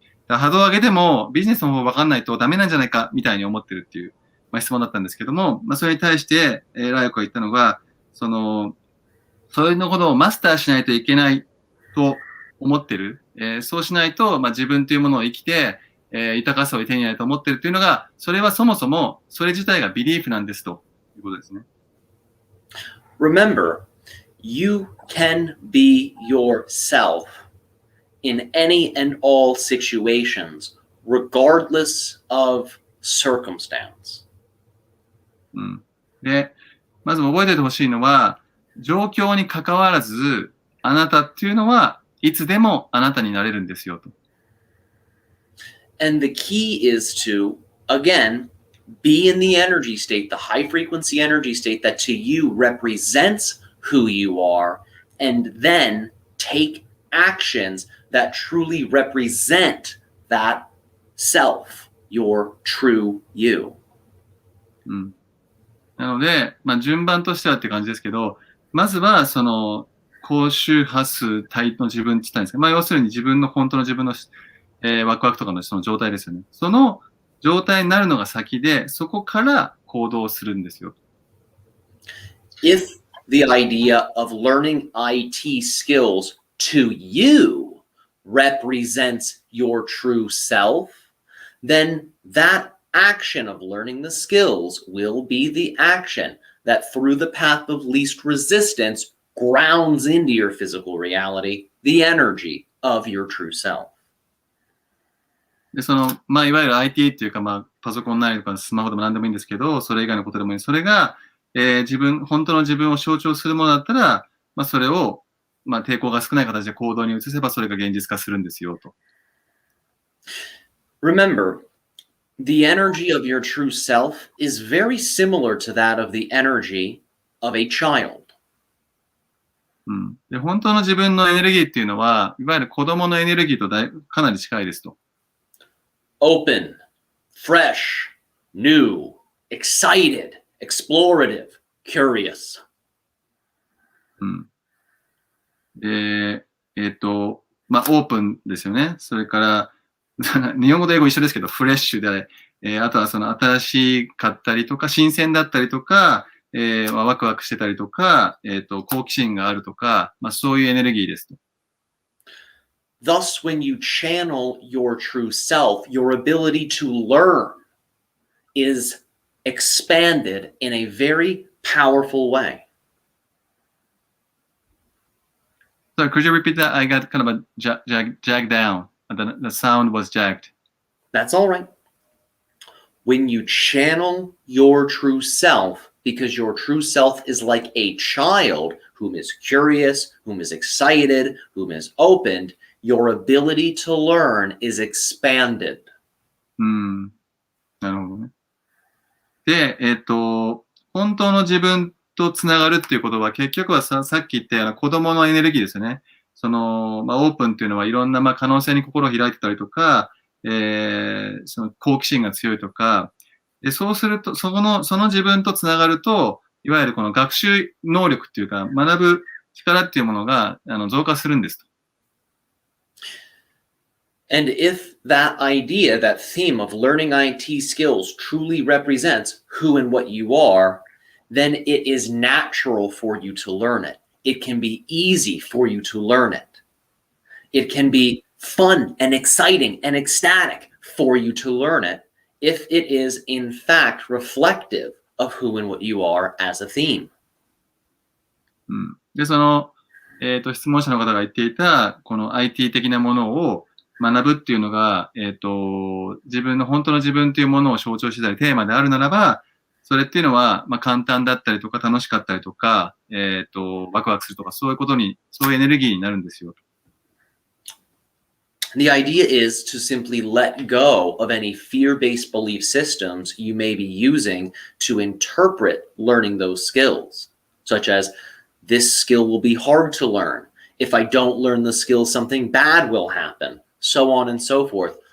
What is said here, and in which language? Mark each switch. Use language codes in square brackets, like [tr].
[ja] 波動を上げてもビジネスの方分かんないとダメなんじゃないかみたいに思ってるっていう、質問だったんですけども、それに対して、ライコが言ったのが、そういうのことをマスターしないといけないと思ってる。そうしないと、自分というものを生きて、豊かさを手に入れると思ってるっていうのが、それはそもそもそれ自体がビリーフなんですということですね。 [en] Remember, you can be yourself in any and all situations, regardless of circumstance. [ja] で、まず覚えておいてほしいのは、状況に関わらず、あなたっていうのはいつでもあなたになれるんですよと。 [en] And the key is to, again, be in the energy state, the high frequency energy state that to you represents who you are, and then take actions that truly represent that self, your true you. [ja] なので、順番としてはって感じですけど、まずは高周波数帯の自分って言ったんですけど、要するに自分の本当の自分の、ワクワクとかのその状態ですよね。その状態になるのが先で、そこから行動するんですよ。 [en] If the idea of learning IT skills to you represents your true self, then that action of learning the skills will be the action that through the path of least resistance grounds into your physical reality, the energy of your true self. [ja] で、いわゆる IT っていうか、パソコンなりとかスマホでも何でもいいんですけど、それ以外のことでもいい。それが、本当の自分を象徴するものだったら、それを、抵抗が少ない形で行動に移せば、それが現実化するんですよ、と。 [en] Remember, the energy of your true self is very similar to that of the energy of a child. [ja] で、本当の自分のエネルギーっていうのは、いわゆる子供のエネルギーとかなり近いですと。 [en] Open, fresh, new, excited, explorative, curious. [ja] で、オープンですよね。それから、日本語と英語一緒ですけど、フレッシュで、あとは新しかったりとか、新鮮だったりとか、ワクワクしてたりとか、好奇心があるとか、そういうエネルギーですと。 [en] Thus, when you channel your true self, your ability to learn is expanded in a very powerful way. So could you repeat that? I got kind of a jagged down. The sound was jagged. That's all right. When you channel your true self, because your true self is like a child whom is curious, whom is excited, whom is opened, your ability to learn is expanded. [ja] うん。なるほどね。で、本当の自分とつながるっていうことは、結局はさっき言ったような子供のエネルギーですよね。オープンっていうのはいろんな、可能性に心を開いてたりとか、その好奇心が強いとか、で、そうすると、その自分とつながると、いわゆるこの学習能力っていうか、学ぶ力っていうものが増加するんですと。 [en] And if that idea, that theme of learning IT skills truly represents who and what you are, then it is natural for you to learn it. It can be easy for you to learn it. It can be fun and exciting and ecstatic for you to learn it if it is in fact reflective of who and what you are as a theme. [ja] うん、で、質問者の方が言っていた、この IT 的なものを学ぶっていうのが、自分の本当の自分というものを象徴してたり、テーマであるならば、それっていうのは、簡単だったりとか、楽しかったりとか、ワクワクするとか、そういうエネルギーになるんですよ。 [en] The idea is to simply let go of any fear-based belief systems you may be using to interpret learning those skills, such as, this skill will be hard to learn. If I don't learn the skill, something bad will happen, so on and so forth.